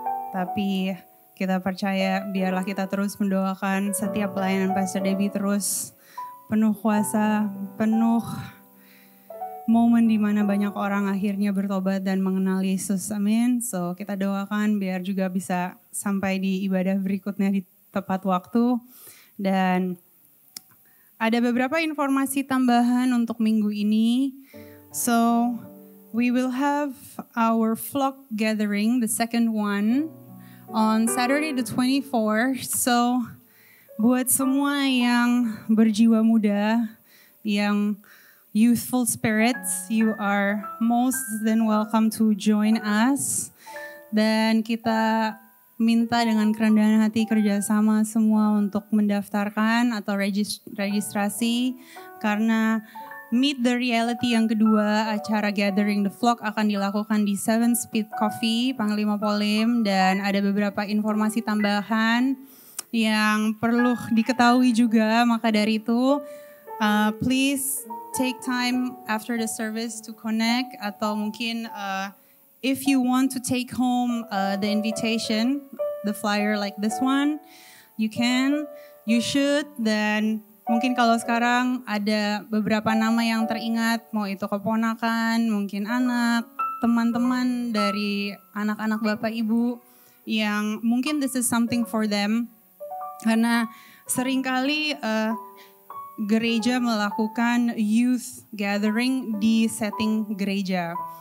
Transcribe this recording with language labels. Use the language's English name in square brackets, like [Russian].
[Indonesian] Tapi kita percaya biarlah kita terus mendoakan setiap pelayanan Pastor Debbie terus penuh kuasa, penuh momen di mana banyak orang akhirnya bertobat dan mengenal Yesus. Amin. So kita doakan biar juga bisa sampai di ibadah berikutnya di tepat waktu. Dan ada beberapa informasi tambahan untuk minggu ini. [English] So we will have our flock gathering, the second one, on Saturday the 24th. So [Indonesian] buat semua yang berjiwa muda, [English] yang youthful spirits, you are most than welcome to join us. [Indonesian] Dan kita minta dengan kerendahan hati kerjasama semua untuk mendaftarkan atau registrasi. Karena Meet the Reality yang kedua, acara Gathering the Flock akan dilakukan di 7 Speed Coffee, Panglima Polim. Dan ada beberapa informasi tambahan yang perlu diketahui juga. Maka dari itu, [English] please take time after the service to connect. [Indonesian] Atau mungkin [English] if you want to take home the invitation, the flyer like this one, you can, you should. [Indonesian] Dan mungkin kalau sekarang ada beberapa nama yang teringat, mau itu keponakan, mungkin anak, teman-teman dari anak-anak bapak ibu, yang mungkin [English] this is something for them. [Indonesian] Karena seringkali gereja melakukan youth gathering di setting gereja.